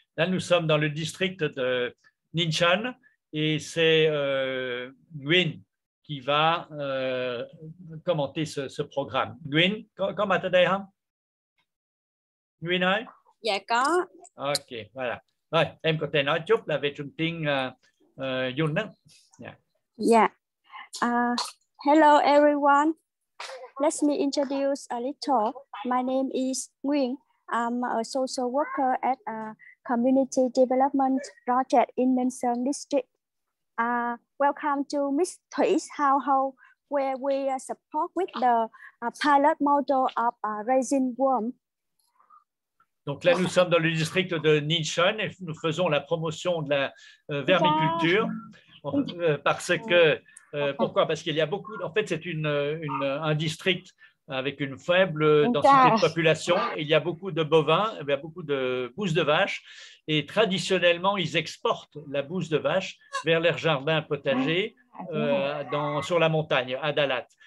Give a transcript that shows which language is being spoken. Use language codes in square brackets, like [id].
[fr] Là, nous sommes dans le district de Ninh et c'est Nguyen qui va commenter ce programme. [vi] Nguyen, có mặt ở đây không? Nguyen ơi? Dạ có. [fr] Ok, voilà. [vi] Rồi, em có thể nói chút là về chương trình Yun đó. [en] Yeah. Yeah. Hello everyone. Let me introduce a little. My name is Nguyen. I'm a social worker at a community development project in Ninh Sơn district. Welcome to Miss Thui's house, where we support with the pilot model of raising worm. [fr] Donc là, nous sommes dans le district de Ninh et nous faisons la promotion de la vermiculture parce que, pourquoi? Parce qu'il y a beaucoup, en fait, c'est un district avec une faible densité de population. Il y a beaucoup de bovins, il y a beaucoup de bousses de vache et traditionnellement, ils exportent la bouse de vache vers leurs jardins potagers sur la montagne, à Dalat.